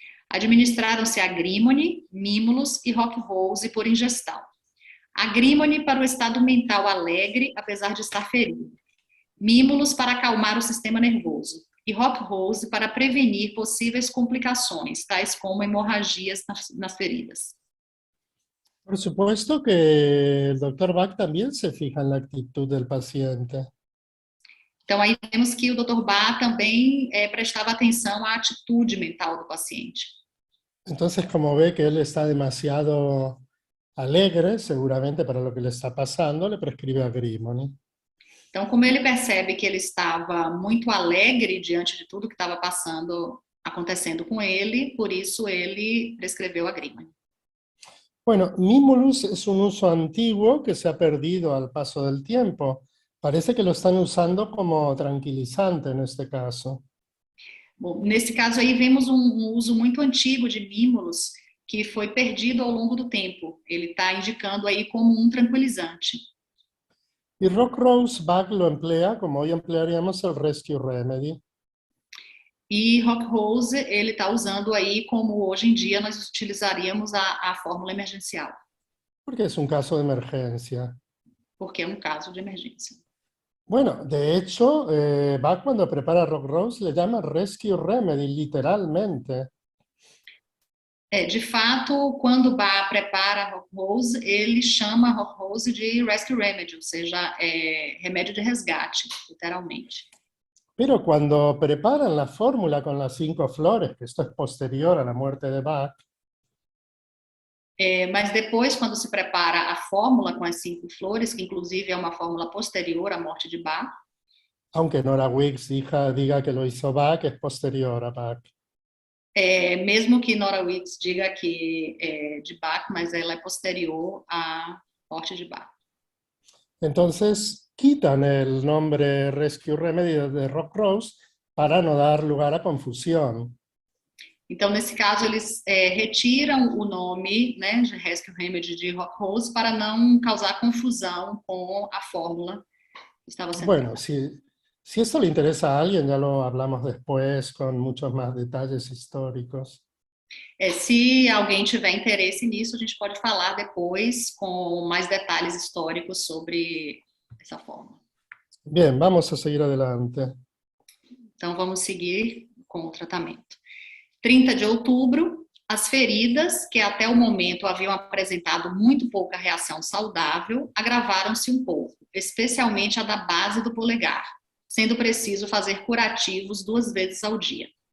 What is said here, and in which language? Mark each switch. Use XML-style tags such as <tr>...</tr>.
<pt>Administraram-se agrímone, mímulos e rock rose por ingestão. Agrímone para o estado mental alegre, apesar de estar ferido. Mímulos para acalmar o sistema nervoso. E rock rose para prevenir possíveis complicações, tais como hemorragias nas feridas.</pt> <es>Por supuesto que el doctor Bach también se fija en la actitud del paciente.</es> <pt>Então, aí vemos que o Dr. Bach também prestava atenção à atitude mental do paciente.</pt> <es>Entonces, como ve que él está demasiado alegre, seguramente para lo que le está pasando, le prescribe agrímone.</es> <pt>Então, como ele percebe que ele estava muito alegre diante de tudo que estava acontecendo com ele, por isso ele prescreveu agrímone.</pt> <es>Bueno, mimulus es un uso antiguo que se ha perdido al paso del tiempo. Parece que lo están usando como tranquilizante en este caso.</es> <pt>Bom, nesse caso aí vemos um uso muito antigo de mímulos que foi perdido ao longo do tempo. Ele está indicando aí como um tranquilizante.</pt> <es>Y Rock Rose Bach lo emplea como hoy emplearíamos el Rescue Remedy.</es> <pt>E Rock Rose ele está usando aí como hoje em dia nós utilizaríamos a fórmula emergencial.</pt> <es>Porque es un caso de emergencia.</es> <pt>Porque é um caso de emergência.</pt> <es>Bueno, de hecho, Bach cuando prepara Rock Rose le llama Rescue Remedy, literalmente.</es> <pt>De fato, quando Bach prepara Rock Rose, ele chama Rock Rose de Rescue Remedy, ou seja, remédio de resgate, literalmente.</pt> <es>Pero cuando preparan la fórmula con las 5 flores, que esto es posterior a la muerte de Bach,</es> <pt>mas depois, quando se prepara a fórmula com as 5 flores, que inclusive é uma fórmula posterior à morte de Bach,</pt> <es>aunque Nora Wicks diga que lo hizo Bach, es posterior a Bach.</es> <pt>Mesmo que Nora Wicks diga que é de Bach, mas ela é posterior à morte de Bach.</pt> <es>Entonces quitan el nombre Rescue Remedy de Rock Rose para no dar lugar a confusión.</es> <pt>Então, nesse caso, eles retiram o nome, né, de Rescue Remedy de Rock Rose para não causar confusão com a fórmula que estava sendo.</pt> <es>Bueno, si esto le interesa a alguien, ya lo hablamos después con muchos más detalles históricos.</es> <pt>Se alguém tiver interesse nisso, a gente pode falar depois com mais detalhes históricos sobre essa fórmula.</pt> <es>Bien, vamos a seguir adelante.</es> <pt>Então, vamos seguir com o tratamento. 30 de outubro, as feridas, que até o momento haviam apresentado muito pouca reação saudável, agravaram-se um pouco, especialmente a da base do polegar, sendo preciso fazer curativos 2 vezes ao dia.</pt>